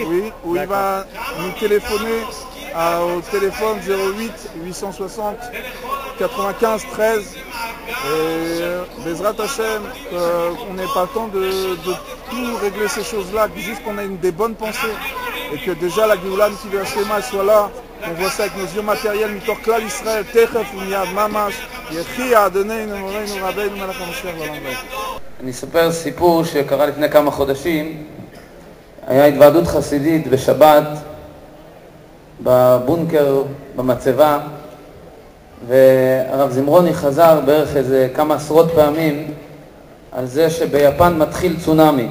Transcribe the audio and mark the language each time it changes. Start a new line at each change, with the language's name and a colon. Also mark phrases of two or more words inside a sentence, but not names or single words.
French: Oui, où il va nous téléphoner au téléphone 08 860 95 13 et
Hebrew: בעזרת השם,
French: on n'ait pas le temps de tout régler ces choses-là, juste qu'on ait des bonnes pensées et que déjà la Géoula qui veut Hashem soit là, qu'on voit ça avec nos yeux matériels,
Hebrew: מתור כלל ישראל, תיכף ומיד ממש, יחי אדוננו מורנו רבינו מלך המשיח לעולם ועד. אני אספר סיפור שקרה לפני כמה חודשים. היה התוועדות חסידית בשבת בבונקר, במצבה, והרב זמרוני חזר בערך איזה כמה עשרות פעמים על זה שביפן מתחיל צונאמי.